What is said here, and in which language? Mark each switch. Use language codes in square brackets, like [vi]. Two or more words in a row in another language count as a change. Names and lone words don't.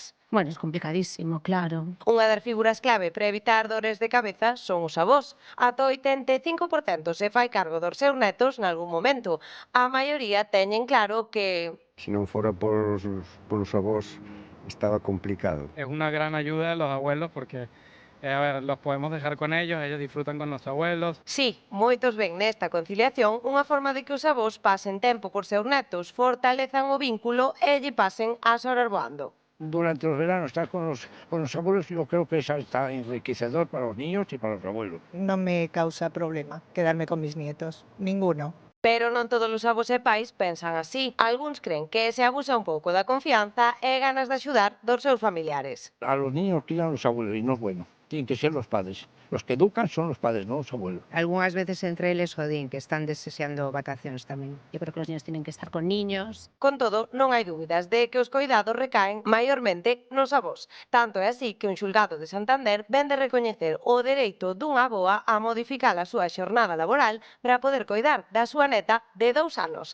[es] Bueno, es complicadísimo, claro. [gl] Unha das figuras clave para evitar dores de cabeza son os avós. Ata o 85% se fai cargo dos seus netos nalgún momento. A maioría teñen claro que Si non fora por os avós, estaba complicado. [es] Es una gran ayuda a los abuelos porque a ver, los podemos dejar con ellos disfrutan con los abuelos. [gl] sí, moitos ven nesta conciliación unha forma de que os avós pasen tempo cos seus netos, fortalezan o vínculo e lle pasen as horas voando. [es] Durante los veranos estar con los abuelos, yo creo que es hasta enriquecedor para los niños y para los abuelos. No me causa problema quedarme con mis nietos, ninguno. [gl] Pero non todos os avós e pais pensan así. Algúns creen que se abusa un pouco da confianza e ganas de axudar dos seus familiares. [es] A los niños crían los abuelos y no es bueno. Tienen que ser los padres. Los que educan son los padres, no los abuelos. [gl] Algunhas veces entre eles o din que están deseando vacacións tamén. Eu creo que os [es] niños tienen que estar con niños. [gl] Con todo, non hai dúbidas de que os coidados recaen maiormente nos avós. Tanto é así que un xulgado de Santander ven de recoñecer o dereito dunha avoa a modificar a súa xornada laboral para poder coidar da súa neta de 2 anos.